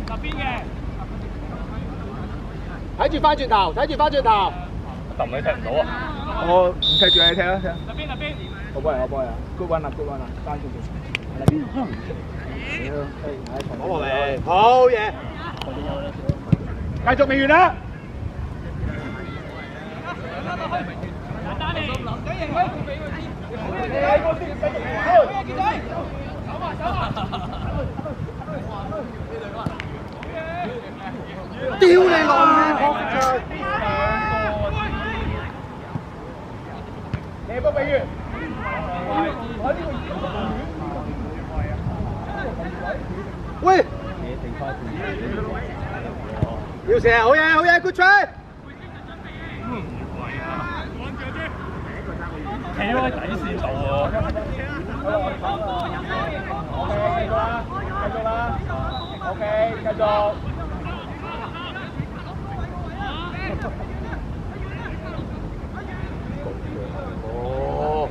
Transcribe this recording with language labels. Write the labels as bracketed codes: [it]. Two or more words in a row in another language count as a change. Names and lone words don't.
[yue] 睇住翻轉頭，睇住翻轉頭。揼你踢唔到啊！我唔踢住你踢啦，踢。入邊。我幫你，我幫你啊 ！ [en] Good one [yue] 啊， [en] good one [yue] 啊，單住佢。喺邊？攞落嚟，好嘢！繼續未完啦！屌你老味！你波未完。喂！要射，好嘢，好嘢 ， [en] good try！ [yue] 企喺底線度喎。繼續啦 ，OK， 繼續。哦，